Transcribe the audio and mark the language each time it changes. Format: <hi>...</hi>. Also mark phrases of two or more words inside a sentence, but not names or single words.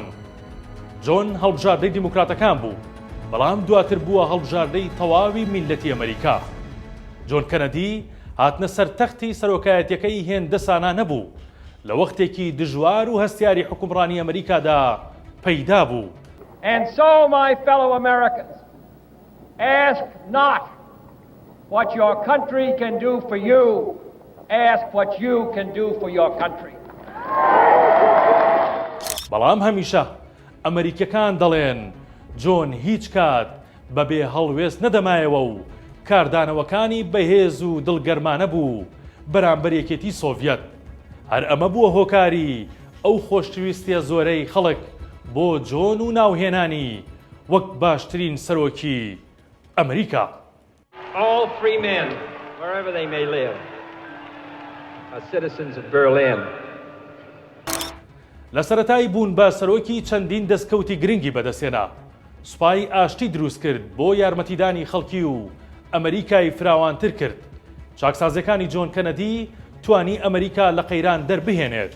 <ckb>جۆن هەڵبژاردەی دیموکراتەکان بوو، بەڵام دواتر بووە هەڵبژاردەی تەواوی میلەتی ئەمریکا. جۆن کەنەدی هاتنە سەر تەختی سەرۆکایەتیەکەی هێندە سانە نەبوو، لە وەختێکی دژوار و هەستیاری حکومڕانی ئەمریکادا پەیدا بوو.</ckb> <en>And so, my fellow Americans, ask not what your country can do for you, ask what you can do for your country.</en> <ckb>بەڵام هەمیشە ئەمریکەکان دەڵێن جۆن هیچ کات بەبێ هەڵوێست نەدەمایەوە و کاردانەوەکانی بەهێز و دڵگەرمانە بوو بەرامبەر یەکێتی سۆڤیەت. هەر ئەمە بووە هۆکاری ئەو خۆشەویستیە زۆرەی خەڵک بۆ جۆن و ناوهێنانی وەک باشترین سەرۆکی ئەمریکا.</ckb> <en>All free men, wherever they may live, are citizens of Berlin.</en> <ckb>لە سەرەتای بوون بە سەرۆکی چەندین دەستکەوتی گرنگی بەدەستێنا. سوپای ئاشتی دروست کرد بۆ یارمەتیدانی خەڵکی و ئەمریکای فراوانتر کرد. چاکسازەکانی جۆن کەنەدی توانی ئەمریکا لە قەیران دەربهێنێت.</ckb>